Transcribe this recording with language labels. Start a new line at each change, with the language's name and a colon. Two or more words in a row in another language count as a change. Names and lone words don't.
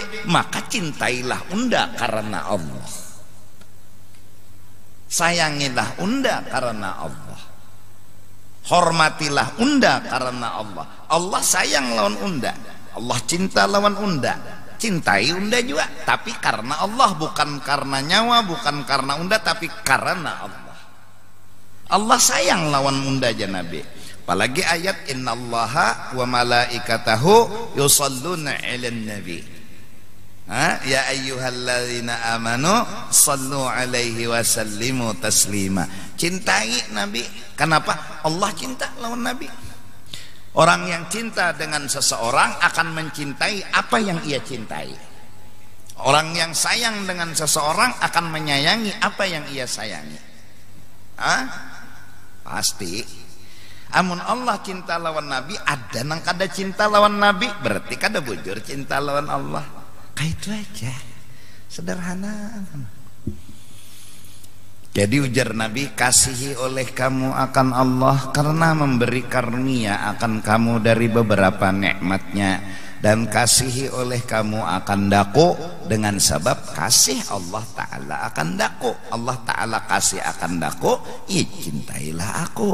Banjar: Maka cintailah unda karena Allah, sayangilah unda karena Allah, hormatilah unda karena Allah. Allah sayang lawan unda, Allah cinta lawan unda, cintai unda juga, tapi karena Allah, bukan karena nyawa, bukan karena unda, tapi karena Allah. Allah sayang lawan munda aja Nabi.
Indonesian: Apalagi ayat
Arabic: إن الله وملائكته يصلون على النبي. يا أيها الذين آمنوا صلوا عليه وسلموا تسليما.
Indonesian: Cintai Nabi. Kenapa? Allah cinta lawan Nabi. Orang yang cinta dengan seseorang akan mencintai apa yang ia cintai. Orang yang sayang dengan seseorang akan menyayangi apa yang ia sayangi. Pasti.
Banjar: Amun Allah cinta lawan Nabi, ada nang kada cinta lawan Nabi, berarti kada bujur cinta lawan Allah.
Indonesian: Kayak itu aja, sederhana. Jadi ujar Nabi,
Malay: kasihi oleh kamu akan Allah karena memberi karunia akan kamu dari beberapa nikmatnya, dan kasihi oleh kamu akan daku dengan sebab kasih Allah Ta'ala akan daku. Allah Ta'ala kasih akan daku, ya cintailah aku.